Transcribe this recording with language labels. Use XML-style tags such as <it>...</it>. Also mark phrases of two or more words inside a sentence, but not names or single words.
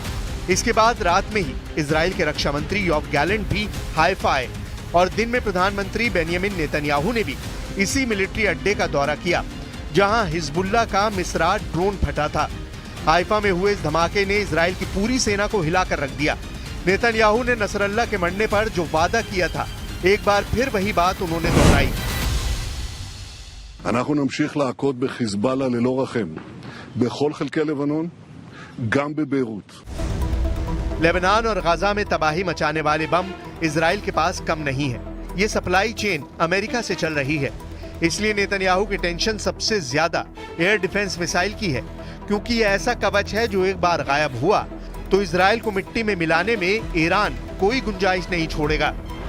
<hi>इसके बाद रात में ही इजराइल के रक्षा मंत्री योव गैलेंट भी हाइफा आए और दिन में प्रधानमंत्री बेंयामिन नेतन्याहू ने भी इसी मिलिट्री अड्डे का दौरा किया जहां हिजबुल्लाह का मिसरा ड्रोन फटा था। हाइफा में हुए इस धमाके ने इजराइल की पूरी सेना को हिलाकर रख दिया। नेतन्याहू ने नसरल्लाह के मरने पर जो वादा किया था, एक बार फिर वही बात उन्होंने दोहराई।</hi> <he>אנחנו נמשיך להכות בחיזבאללה ללא רחם בכל חלקי לבנון, גם בביירות।</he> <hi>लेबनान और गाजा में तबाही मचाने वाले बम इजराइल के पास कम नहीं है। ये</hi> <en>supply chain</en> <hi>अमेरिका से चल रही है, इसलिए नेतन्याहू की टेंशन सबसे ज्यादा</hi> <en>air defense missile</en> <hi>की है, क्योंकि ये ऐसा कवच है जो एक बार गायब हुआ तो इजराइल को मिट्टी में मिलाने में ईरान कोई गुंजाइश नहीं छोड़ेगा।</hi>